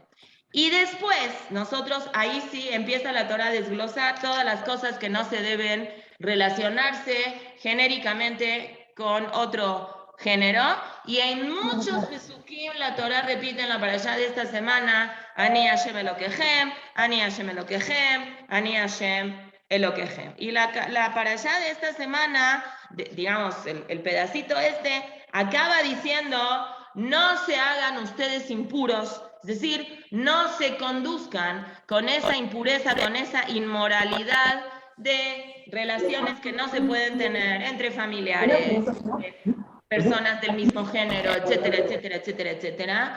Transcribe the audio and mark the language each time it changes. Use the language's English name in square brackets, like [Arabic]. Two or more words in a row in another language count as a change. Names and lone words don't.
[Spanish] Y después, nosotros, ahí sí empieza la Torah a desglosar todas las cosas que no se deben relacionarse genéricamente con otro género, y en muchos pesukim la Torah repite en la parashá de esta semana, [Hebrew] אני ה' אלוקיכם, אני ה' אלוקיכם, אני ה' אלוקיכם. [Spanish] Y la parashá de esta semana, digamos, el pedacito acaba diciendo, no se hagan ustedes impuros, es decir, no se conduzcan con esa impureza, con esa inmoralidad de relaciones que no se pueden tener entre familiares, personas del mismo género, etcétera, etcétera, etcétera, etcétera.